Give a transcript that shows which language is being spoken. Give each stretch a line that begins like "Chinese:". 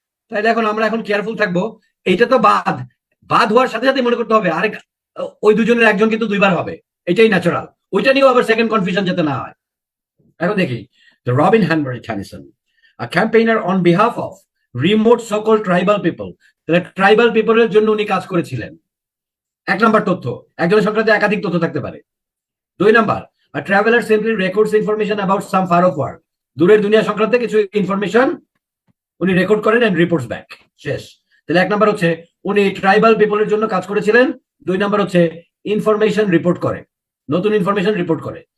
Bangla: তাইলে আমরা এখন কেয়ারফুল থাকবো। এইটা তো বাদ, বাদ হওয়ার সাথে সাথে মনে করতে হবে আরেক, ওই দুজনের একজন কিন্তু দুইবার হবে, এটাই ন্যাচারাল। ওইটা নিয়েও আবার সেকেন্ড কনফিউশন যাতে না হয়। এখন দেখি,
English: the Robin Hanbury Tennyson, a campaigner on behalf of remote so-called tribal people,
Bangla: তাহলে ট্রাইবাল পিপলের জন্য উনি কাজ করেছিলেন। এক নাম্বার তথ্য, একজনের সংক্রান্ত একাধিক তথ্য থাকতে পারে। দুই number,
English: a traveler simply records information about some far off world,
Bangla: দূরের দুনিয়া সংক্রান্ত কিছু ইনফরমেশন উনি রেকর্ড করেন
English: And reports back.
Bangla: শেষ। তাহলে এক নাম্বার হচ্ছে উনি ট্রাইবাল পিপলের জন্য কাজ করেছিলেন, দুই নাম্বার হচ্ছে ইনফরমেশন রিপোর্ট করে, নতুন ইনফরমেশন রিপোর্ট করে।